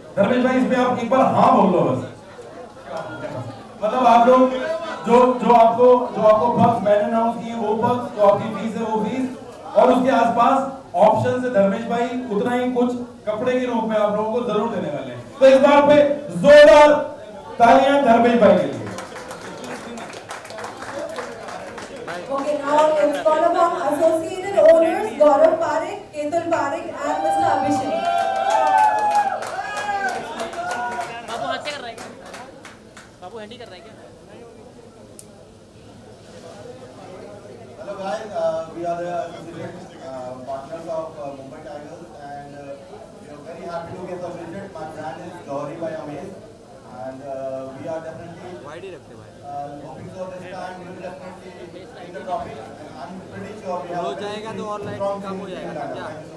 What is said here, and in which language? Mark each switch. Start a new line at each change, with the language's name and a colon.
Hindi: धर्मेश भाई इस पे आप एक बार हाँ बोल लो बस. मतलब आप लोग जो आपको बक्स मैंने अनाउंस किए वो बक्स, जो आपकी फीस है वो फीस और उसके आसपास ऑप्शन से धर्मेश भाई उतना ही कुछ कपड़े के रूप में आप लोगों को जरूर देने वाले हैं. तो इस बात पे जोरदार तालियां धर्मेश भाई के लिए.
English: Okay, now let's call upon associated owners Gaurav Parekh, Ketul Parekh and Mr. Abhishek.
Hindi: बाबू हाथ से कर रहा है क्या? बाबू हैंडी कर रहा है क्या?
English: Hello guys, we are the associate partners of Mumbai Tigers and we are very happy to get associated. My brand is Gauri by Amaze and we are definitely hoping for this time we will definitely win the trophy and I'm pretty sure we have strong team in India.